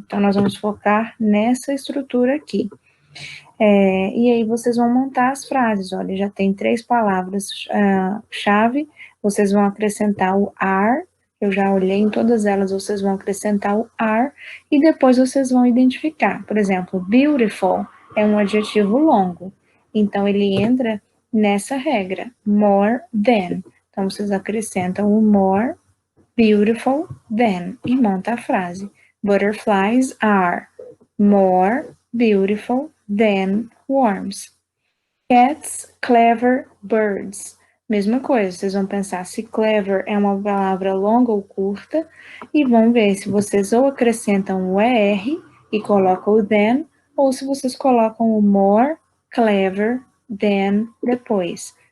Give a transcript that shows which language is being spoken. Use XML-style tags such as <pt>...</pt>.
<pt>Então, nós vamos focar nessa estrutura aqui. E aí vocês vão montar as frases, olha, já tem 3 palavras-chave, vocês vão acrescentar o are, eu já olhei em todas elas, vocês vão acrescentar o are, e depois vocês vão identificar. Por exemplo, beautiful é um adjetivo longo, então ele entra nessa regra, more than. Então, vocês acrescentam o more, beautiful than, e monta a frase.</pt> <en>Butterflies are more beautiful than worms. Cats, clever birds.</en> <pt>Mesma coisa, vocês vão pensar se clever é uma palavra longa ou curta, e vão ver se vocês ou acrescentam o ER e colocam o than, ou se vocês colocam o more, clever, than depois.</pt>